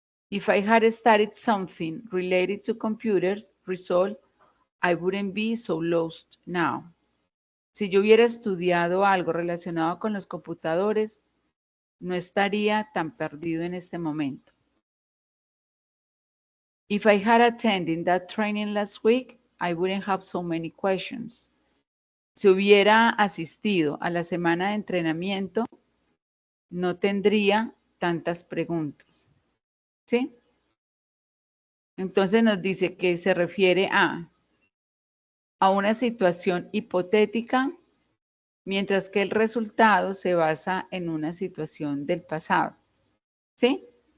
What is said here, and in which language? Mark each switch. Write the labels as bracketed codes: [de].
[en] If I had studied something related to computers, result, I wouldn't be so lost now. [es] Si yo hubiera estudiado algo relacionado con los computadores, no estaría tan perdido en este momento. [en] If I had attended that training last week, I wouldn't have so many questions. [es] Si hubiera asistido a la semana de entrenamiento, no tendría tantas preguntas. ¿Sí? Entonces nos dice que se refiere a una situación hipotética, mientras que el resultado se basa en una situación del pasado. ¿Sí?